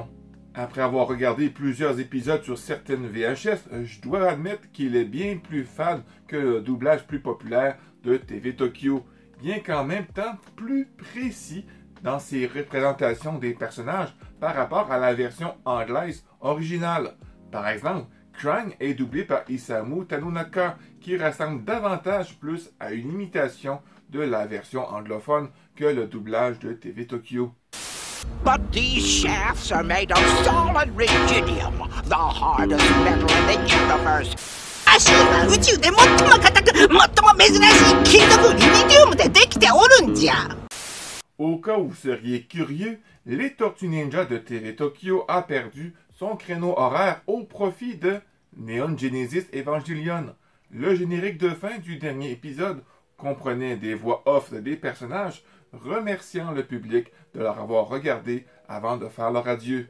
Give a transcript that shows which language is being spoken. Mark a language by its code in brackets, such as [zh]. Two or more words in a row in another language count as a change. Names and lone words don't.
[fr] Après avoir regardé plusieurs épisodes sur certaines VHS, je dois admettre qu'il est bien plus fade que le doublage plus populaire de TV Tokyo, bien qu'en même temps plus précis dans ses représentations des personnages par rapport à la version anglaise originale. Par exemple, Krang est doublé par Isamu Tanonaka, qui ressemble davantage plus à une imitation de la version anglophone que le doublage de TV Tokyo. [en] But these shafts are made of solid rubidium, the hardest metal in the universe. [ja] 足は宇宙で最も硬く、最も珍しい金属リビディウムでできておるんじゃ。 [fr] Au cas où vous seriez curieux, les Tortues Ninja de TV Tokyo a perdu son créneau horaire au profit de Neon Genesis Evangelion. Le générique de fin du dernier épisode comprenait des voix off des personnages remerciant le public de leur avoir regardé avant de faire leur adieu.